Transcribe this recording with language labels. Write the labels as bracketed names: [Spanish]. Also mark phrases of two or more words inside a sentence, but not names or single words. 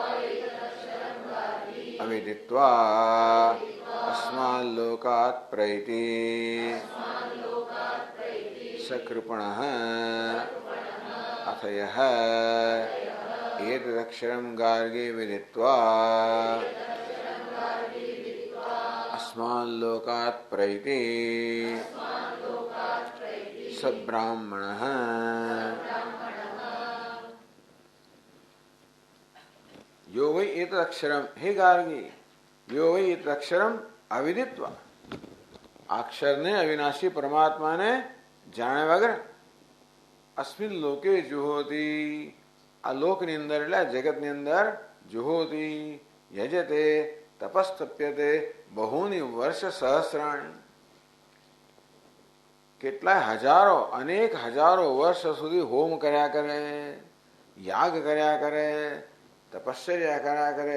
[Sanskrit] અવિદિત્વા અસ્માન લોકાત પ્રૈતિ સકૃપણઃ અથ યઃ એતદક્ષરમ ગાર્ગી વિદિત્વા अस्मान् लोकात् प्रैति सब्राह्मणः. यो वै एतदक्षरम, हे गार्गी, यो वै एतदक्षरम अविदित्वा, [Gujarati] અક્ષરને અવિનાશી પરમાત્માને જાણે વગેરે [Sanskrit] अस्मिन लोके जुहोति, [Gujarati] આ લોકની અંદર એટલે જગતની અંદર [Sanskrit] જુહોતિ યજતે તપસ્તપ્યતે બહુની વર્ષ સહસ્રાણી, [Gujarati] કેટલાય હજારો અનેક હજારો વર્ષ સુધી હોમ કર્યા કરે, યાગ કર્યા કરે, તપશ્ચર્યા કર્યા કરે.